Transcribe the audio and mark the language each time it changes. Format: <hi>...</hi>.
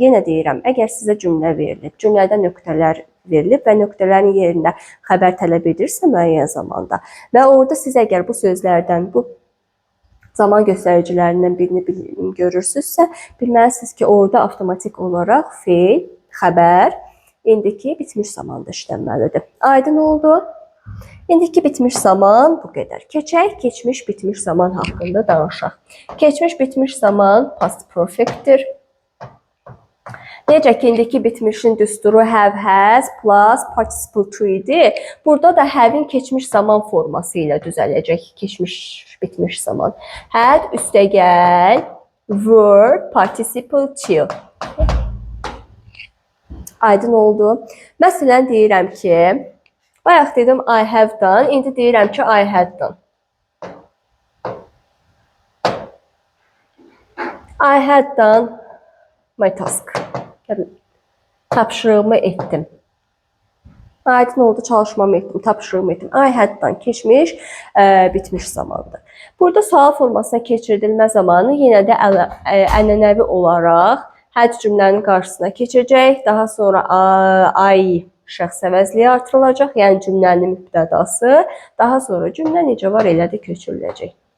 <az>Yenə deyirəm, əgər sizə cümlə verilib, cümlədə nöqtələr verilib və nöqtələrin yerində xəbər tələb edirsə müəyyən zamanda və orada siz əgər bu sözlərdən, bu zaman göstəricilərindən birini görürsünüzsə, bilməlisiniz ki, orada avtomatik olaraq feil, xəbər, indiki bitmiş zamanda işlənməlidir. Aydın oldu? İndiki bitmiş zaman bu qədər. Keçək, keçmiş bitmiş zaman haqqında danışaq. Keçmiş bitmiş zaman past perfectdir. Necə ki, indiki bitmişin düsturu have, has, plus participle to idi. Burada da have'in keçmiş zaman forması ilə düzələcək keçmiş bitmiş zaman. Had, üstəgəl, were, participle to. Aydın oldu. Məsələn, deyirəm ki, bayaq dedim</az> <en>I have done,</en> <az>indi deyirəm ki</az> <en>I had done. I had done my task.</en> <az>Tapşırığımı etdim. Aydın oldu, çalışmamı etdim, tapşırığımı etdim.</az> <en>I had done</en> <az>keçmiş, bitmiş zamandır. Burada sual formasına keçirdilmə zamanı yenə də ənənəvi olaraq had cümlənin qarşısına keçəcək. Daha sonra I şəxs əvəzliyi artırılacaq, yəni cümlənin mübtədası. Daha sonra cümlə necə var elədir köçürüləcək.</az>